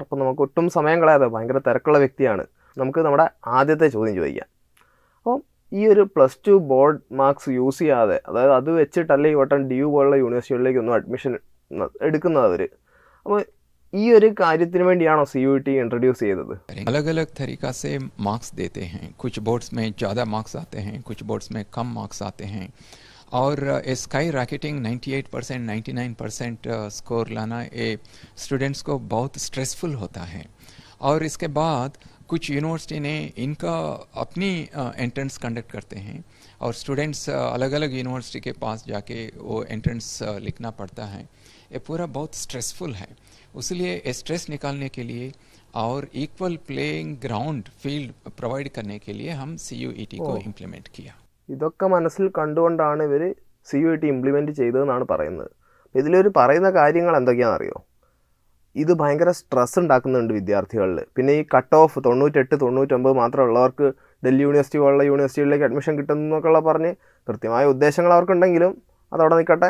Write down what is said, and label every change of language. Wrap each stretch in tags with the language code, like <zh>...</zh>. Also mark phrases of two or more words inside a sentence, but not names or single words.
<ml>അപ്പോൾ നമുക്ക് ഒട്ടും സമയം കളയാതെ, ഭയങ്കര തിരക്കുള്ള വ്യക്തിയാണ്, നമുക്ക് നമ്മുടെ ആദ്യത്തെ ചോദ്യം ചോദിക്കാം. അപ്പോൾ ഈ ഒരു +2</ml> <en>board marks use</en> <ml>ചെയ്യാതെ, അതായത് അത് വെച്ചിട്ടല്ലേ ഈ വട്ടം DU പോലുള്ള യൂണിവേഴ്സിറ്റികളിലേക്കൊന്നും അഡ്മിഷൻ എടുക്കുന്നത് അവർ. അപ്പോൾ ഈ ഒരു കാര്യത്തിന് വേണ്ടിയാണോ CUET इंट्रोड्यूस ചെയ്തത്?</ml> <hi>अलग अलग तरीक़ा से मार्क्स देते हैं. कुछ बोर्ड्स में ज़्यादा मार्क्स आते हैं, कुछ बोर्ड्स में कम मार्क्स आते हैं. और</hi> <en>sky rocketing</en> <hi>98%, 99% स्कोर लाना ये स्टूडेंट्स को बहुत स्ट्रेसफुल होता है. और इसके बाद कुछ यूनिवर्सिटी ने इनका अपनी एंट्रेंस कंडक्ट करते हैं और स्टूडेंट्स अलग अलग यूनिवर्सिटी के पास जाके वो एंट्रेंस लिखना पड़ता है. ये पूरा बहुत स्ट्रेसफुल है. इसलिए स्ट्रेस निकालने के लिए और</hi> <en>equal playing ground field</en> <hi>प्रोवाइड करने के लिए हम CUET को इम्प्लीमेंट किया.</hi> <ml>ഇതൊക്കെ മനസ്സിൽ കണ്ടുകൊണ്ടാണ് ഇവർ CUET ഇംപ്ലിമെൻറ്റ് ചെയ്തതെന്നാണ് പറയുന്നത്. ഇതിലൊരു പറയുന്ന കാര്യങ്ങൾ എന്തൊക്കെയാണെന്നറിയോ? ഇത് ഭയങ്കര സ്ട്രെസ് ഉണ്ടാക്കുന്നുണ്ട് വിദ്യാർത്ഥികളിൽ. പിന്നെ ഈ</ml> <en>cut off</en> <ml>98, 99 മാത്രമുള്ളവർക്ക് ഡൽഹി യൂണിവേഴ്സിറ്റി പോലുള്ള യൂണിവേഴ്സിറ്റികളിലേക്ക് അഡ്മിഷൻ കിട്ടുന്നൊക്കെയുള്ള പറഞ്ഞ് കൃത്യമായ ഉദ്ദേശങ്ങൾ അവർക്കുണ്ടെങ്കിലും അതവിടെ നിൽക്കട്ടെ.</ml>